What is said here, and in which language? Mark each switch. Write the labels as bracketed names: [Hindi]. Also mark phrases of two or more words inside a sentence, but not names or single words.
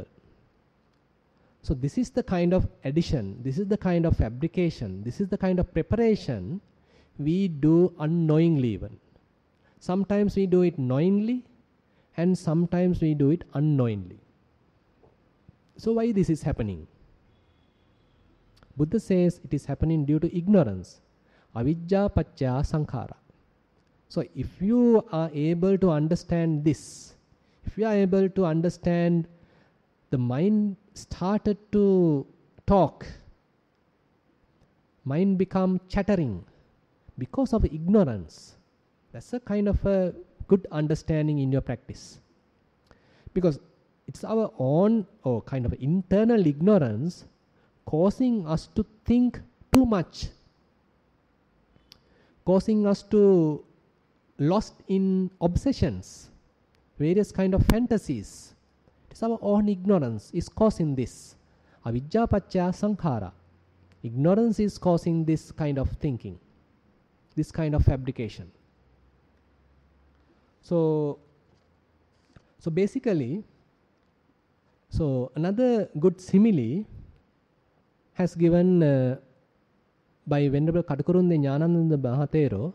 [English] So this is the kind of addition, this is the kind of fabrication, this is the kind of preparation we do unknowingly even. Sometimes we do it knowingly and sometimes we do it unknowingly. So why this is happening? Buddha says it is happening due to ignorance. [Pali] Avijja paccaya sankhara. [English] So if you are able to understand this, if you are able to understand the mind started to talk, mind become chattering because of ignorance. That's a kind of a good understanding in your practice. Because it's our own or kind of internal ignorance causing us to think too much, causing us to lost in obsessions, various kind of fantasies. It is our own ignorance is causing this. [Pali] Avijja paccaya sankhara. [English] Ignorance is causing this kind of thinking, this kind of fabrication. So basically, another good simile has given by Venerable Katukurunde Jnanananda Maha Thero.